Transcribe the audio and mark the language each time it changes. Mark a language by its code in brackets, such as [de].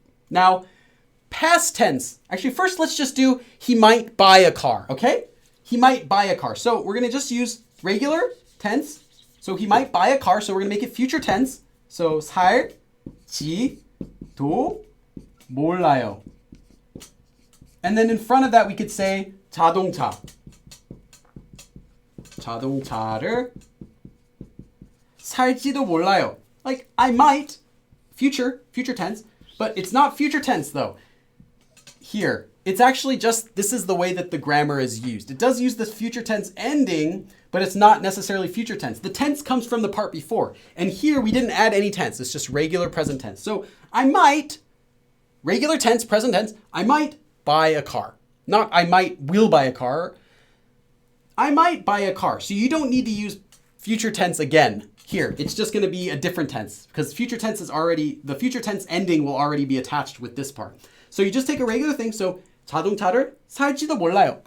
[en] Now, past tense. Actually, first let's just do he might buy a car, okay? He might buy a car. So we're going to just use regular tense. So he might buy a car, so we're going to make it future tense. [ko] So 살지도 몰라요. [en] And then in front of that we could say 자동차. [ko] 자동차를 살지도 몰라요. [en] Like I might, future tense, but it's not future tense though. Here, it's actually just, this is the way that the grammar is used. It does use this future tense ending, but it's not necessarily future tense. The tense comes from the part before. And here we didn't add any tense. It's just regular present tense. So I might, regular tense, present tense, I might buy a car. Not I might will buy a car. I might buy a car. So you don't need to use future tense again here. It's just going to be a different tense because future tense is already, the future tense ending will already be attached with this part. So you just take a regular thing. [ko] So 자동차를 살지도 몰라요.